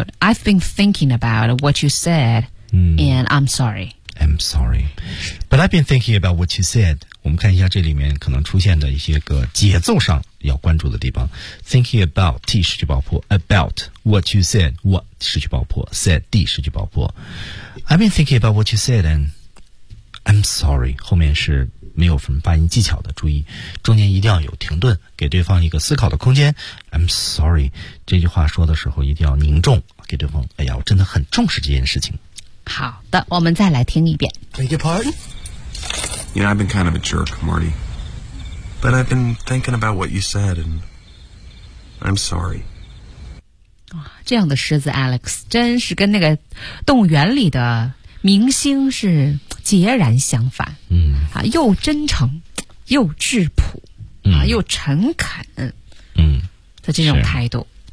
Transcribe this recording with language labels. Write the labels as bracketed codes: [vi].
[en] I've been thinking about what you said，and I'm sorry， but I've been thinking about what you said。 [zh] 我们看一下这里面可能出现的一些个节奏上要关注的地方。 [en] Thinking about T [zh] 失去爆破 [en] ，about what you said what 失去爆破 ，said D 失去爆破。I've been thinking about what you said and I'm sorry。 [zh] 后面是没有什么发音技巧的，注意中间一定要有停顿，给对方一个思考的空间。 [en] I'm sorry [zh] 这句话说的时候一定要凝重，给对方哎呀我真的很重视这件事情。好的，我们再来听一遍。 [en] Beg your pardon? You know, I've been kind of a jerk, Marty. But I've been thinking about what you said and I'm sorry. [zh] 这样的狮子 Alex 真是跟那个动物园里的明星是截然相反，嗯，啊，又真诚又质朴，嗯，啊，又诚恳，嗯，的这种态度，